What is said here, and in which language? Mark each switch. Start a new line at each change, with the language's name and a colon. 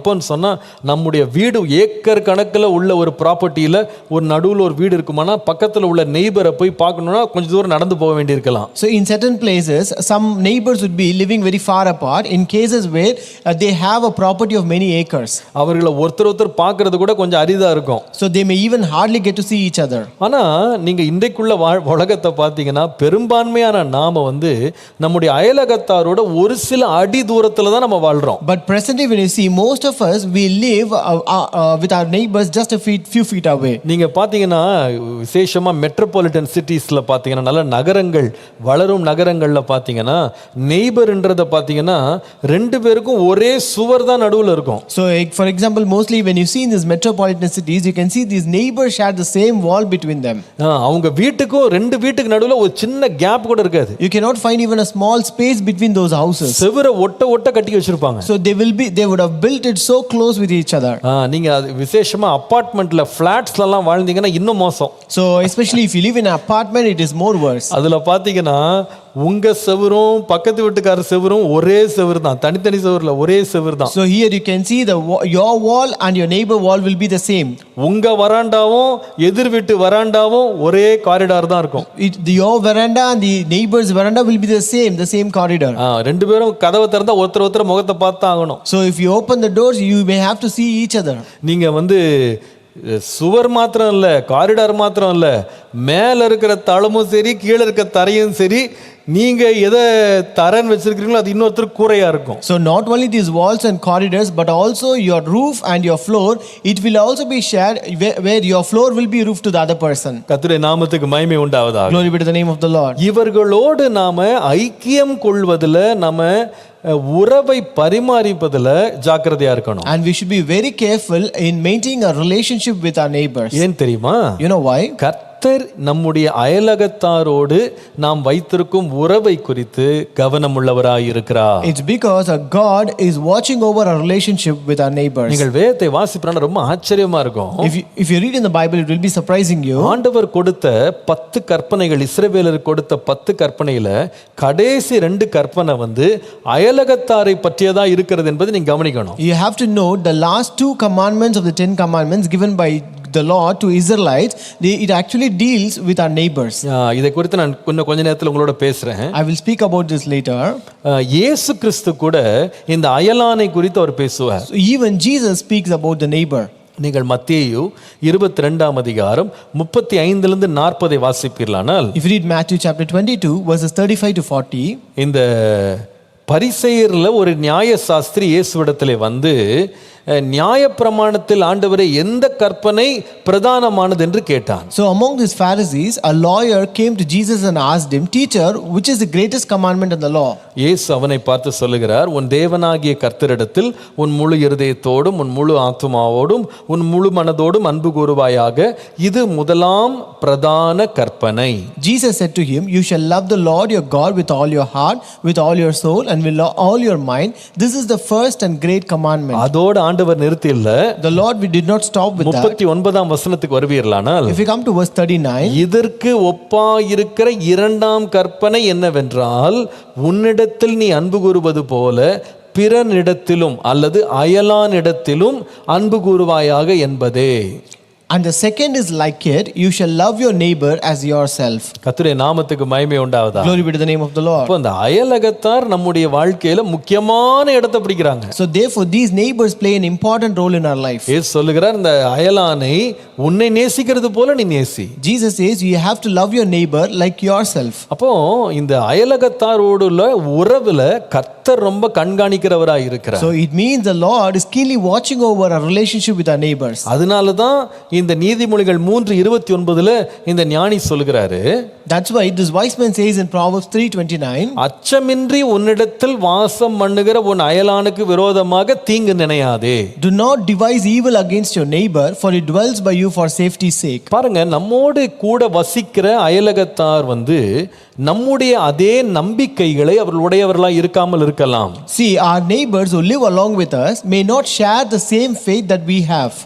Tamil: எப்போன்னு சொன்னா, நம்முடைய வீடு ஏக்கர் கணக்கில் உள்ள ஒரு ப்ராப்பர்ட்டியில ஒரு நடுவில் ஒரு வீடு இருக்குமானா பக்கத்தில் உள்ள நெய்பரை போய் பார்க்கணும்னா கொஞ்சம் தூரம் நடந்து போக வேண்டியிருக்கலாம்.
English: So in certain places some neighbors would be living very far apart in cases where they have a property of many acres.
Tamil: அவர்களை ஒருத்தர் பார்க்கறது கூட கொஞ்சம் அரிதா இருக்கும்.
English: So they may even hardly get to see each other.
Tamil: ஆனா நீங்க இன்றைக்குள்ள உலகத்தை பார்த்தீங்கன்னா, பெரும்பான்மையான நாம வந்து நம்முடைய அயலகத்தாரோட ஒரு சில அடி தூரத்துல தான் நம்ம வாழ்றோம்.
English: But presently when you see, most of us we live with our neighbors just a few feet away.
Tamil: நீங்க பாத்தீங்கன்னா விசேஷமா மெட்ரோபாலிட்டன் சிட்டிஸ்ல பாத்தீங்கன்னா, நல்ல நகரங்கள், வளரும் நகரங்கள்ல பாத்தீங்கன்னா, நெய்பர்ன்றத பாத்தீங்கன்னா ரெண்டு பேருக்கும் ஒரே சுவர் தான் நடுவுல இருக்கும்.
English: So for example, mostly when you see in these metropolitan cities, you can see these neighbors share the same wall between them.
Tamil: அவங்க வீட்டுக்கும் ரெண்டு வீட்டுக்கு நடுவுல ஒரு சின்ன கேப் கூட இருக்காது.
English: You cannot find even a small space between those houses.
Tamil: செவுரை ஒட்ட கட்டி வச்சிருப்பாங்க.
English: So they would have built it so close with each other.
Tamil: நீங்க விசேஷமா அபார்ட்மெண்ட்ல ஃபிளாட்ஸ்ல எல்லாம் வாழ்ந்தீங்கன்னா இன்னும் மோசம்.
English: So especially if you live in an apartment, it is more worse.
Tamil: அதுல பாத்தீங்கன்னா உங்க செவரும் பக்கத்து வீட்டுக்கார செவரும் ஒரே செவர் தான், தனித்தனி செவர்ல ஒரே செவர் தான்.
English: So here you can see your wall and your neighbor wall will be the same.
Tamil: உங்க வராண்டாவும் எதிர் வீட்டு வராண்டாவும் ஒரே காரிடார் தான் இருக்கும்.
English: Your veranda and the neighbor's veranda will be the same corridor.
Tamil: ரெண்டு பேரும் கதவை திறந்தா ஒருத்தர் முகத்தை பார்த்து ஆகணும்.
English: So if you open the doors, you may have to see each other.
Tamil: நீங்க வந்து சுவர் மாத்திரம் இல்ல, காரிடார் மாத்திரம் இல்ல, மேல இருக்கிற தளமும் சரி, கீழே இருக்க தரையும் சரி, நீங்க எதை தரன்னு வச்சிருக்கீங்களோ அது இன்னொருத்தர் கூரையா இருக்கும்.
English: So not only these walls and corridors, but also your roof and your floor, it will also be shared, where your floor will be roof to the other person.
Tamil: கர்த்தருடைய நாமத்துக்கு மகிமை உண்டாவதாக.
English: Glory be to the name of the Lord.
Tamil: இவர்களோடு நாம ஐக்கியம் கொள்வதில், நம்ம உறவை பரிமாறிப்பதில் ஜாக்கிரதையா இருக்கணும்.
English: And we should be very careful in maintaining a relationship with our neighbors.
Tamil: ஏன் தெரியுமா?
English: You know why?
Tamil: கர்த்தர் கர்த்தர் நம்முடைய அயலகத்தாரோடு நாம் வைத்திருக்கும் உறவை குறித்து கவனம் உள்ளவராயிருக்கிறார்.
English: It's because our God is watching over our relationship with our neighbors.
Tamil: நீங்கள் வேதத்தை வாசிப்பீங்கன்னா ரொம்ப ஆச்சரியமா இருக்கும்.
English: If you read in the Bible, it will be surprising you.
Tamil: ஆண்டவர் கொடுத்த 10 கற்பனைகள், இஸ்ரவேலருக்கு கொடுத்த 10 கற்பனையில கடைசி 2 கற்பனை அயலகத்தாரை பற்றியதா இருக்கிறது என்பதை நீங்க கவனிக்கணும்.
English: You have to note the last 2 commandments of the 10 commandments given by the Lord to Israelites. It actually deals with our neighbors.
Tamil: இதை குறித்து நான் கொஞ்ச நேரத்தில் உங்களோட பேசுறேன்.
English: I will speak about this later.
Tamil: இயேசு கிறிஸ்து கூட இந்த அயலானை குறித்து அவர் பேசுவார்.
English: So even Jesus speaks about the neighbor.
Tamil: நீங்கள் மத்தேயு 22ஆம் அதிகாரம் 35 40 வாசிப்பீர்களானால்,
English: If you read Matthew chapter 22 verses 35 to 40,
Tamil: இந்த பரிசேயர்ல ஒரு நியாயசாஸ்திரி இயேசுவிடத்திலே நியாயப்பிரமாணத்தில் ஆண்டவரே எந்த கற்பனை பிரதானமானது என்று கேட்டான்.
English: So among these Pharisees, a lawyer came to Jesus and asked him, "Teacher, which is the greatest commandment in the law?"
Tamil: இயேசு அவனை பார்த்து சொல்லுகிறார், உன் தேவனாகிய கர்த்தரிடத்தில் உன் முழு இருதயத்தோடும் உன் முழு ஆத்துமாவோடும் உன் முழு மனதோடும் அன்பு கூறுவாயாக, இது முதலாம் பிரதான கற்பனை.
English: Jesus said to him, "You shall love the Lord your God with all your heart, with all your soul, and with all your mind. This is the first and great commandment."
Tamil: அதோடு ஆண்டவர் நிறுத்தி இல்ல.
English: The Lord, we did not stop with that.
Tamil: 39ஆம் வசனத்துக்கு வருவீர்களானால்,
English: If we come to verse 39,
Tamil: இதற்கு ஒப்பாயிருக்கிற 2ஆம் கற்பனை என்னவென்றால், உன்னிடத்தில் நீ அன்பு கூறுவது போல பிறனிடத்திலும் அல்லது அயலானிடத்திலும் அன்பு கூறுவாயாக என்பதே.
English: And the second is like it, you shall love your neighbor as yourself.
Tamil: கர்த்தருடைய நாமத்துக்கு மகிமை உண்டாவதாக.
English: Glory be to the name of the Lord.
Tamil: அப்ப அந்த அயலகத்தார் நம்முடைய வாழ்க்கையில முக்கியமான இடத்தை பிடிக்கிறாங்க.
English: So therefore these neighbors play an important role in our life.
Tamil: இயேசு சொல்லுகிறார், இந்த அயலானை உன்னை நேசிக்கிறது போல நீ நேசி.
English: Jesus says you have to love your neighbor like yourself.
Tamil: அப்போ இந்த அயலகத்தாரோடுள்ள உறவுல கர்த்தர் ரொம்ப கண்காணிக்கிறவராய் இருக்கிறார்.
English: So it means the Lord is keenly watching over our relationship with our neighbors.
Tamil: அதனால தான் இந்த நீதிமொழிகள் 3:29 இந்த ஞானி சொல்கிறாரு,
English: That's why this wise man says in Proverbs 3:29,
Tamil: அச்சமின்றி உன்னிடத்தில் வாசம் பண்ணுகிற உன் அயலானுக்கு விரோதமாக தீங்கு நினையாதே.
English: Do not devise evil against your neighbor, for he dwells by you for safety's sake.
Tamil: பாருங்க, நம்மோடு கூட வசிக்கிற அயலகத்தார் நம்முடைய அதே நம்பிக்கைகளை அவர்களுடையவர்களாய் இருக்காமல் இருக்கலாம்.
English: See, our neighbors who live along with us may not share the same faith that we have.